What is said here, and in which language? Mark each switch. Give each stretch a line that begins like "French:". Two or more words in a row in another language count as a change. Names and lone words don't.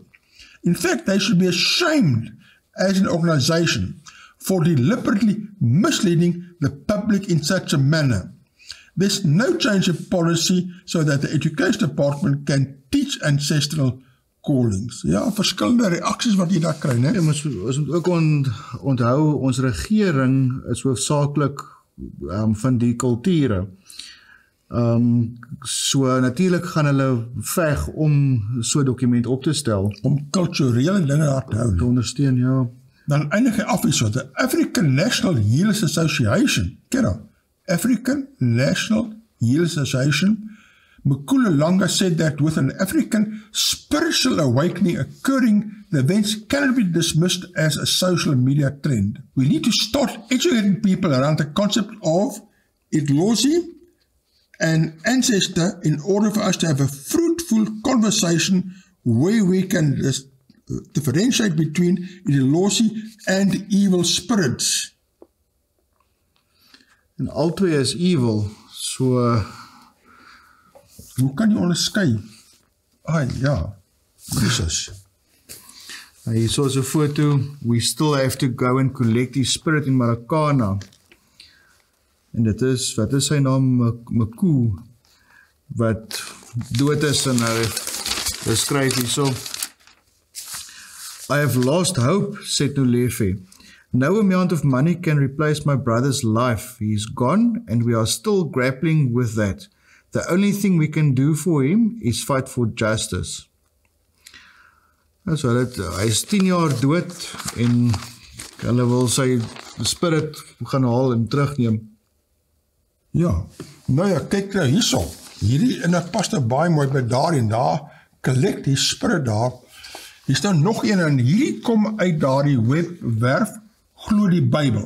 English: In fact, they should be ashamed as an organization for deliberately misleading the public in such a manner. There's no change in policy so that the Education Department can teach ancestral callings.
Afrikaans: Ja, verskillende reaksies wat jy daar kry, né? Ja, ons moet ook onthou, ons regering is hoofsaaklik van die kulture. So natuurlik gaan hulle veg om so 'n dokument op te stel. Om kulturele dinge daar te hou. Te ondersteun, ja. Dan eindig hy af hierso,
English: the African National Healers Association,
Afrikaans: ken hom?
English: African National Healers Association, Mkululanga said that with an African spiritual awakening occurring, the events cannot be dismissed as a social media trend. We need to start educating people around the concept of ideology and ancestor in order for us to have a fruitful conversation where we can differentiate between ideology and evil spirits.
Afrikaans: En albei is evil, so hoe kan jy onderskei? Ja, Jesus. Hier is so 'n foto,
English: we still have to go and collect his spirit in Marikana.
Afrikaans: En dit is, wat is sy naam? Mku, wat dood is en hy skryf hier so.
English: I have lost hope, said Nulefe. No amount of money can replace my brother's life. He is gone and we are still grappling with that. The only thing we can do for him is fight for justice.
Afrikaans: So hy is 10 jaar dood en hulle wil sy spirit gaan haal en terugneem. Ja, nou ja, kyk nou hierso. Hierdie en dit pas nou baie mooi by daar en daar, collect die spirit daar. Hier is nou nog een en hierdie kom uit daardie webwerf, glo die Bybel.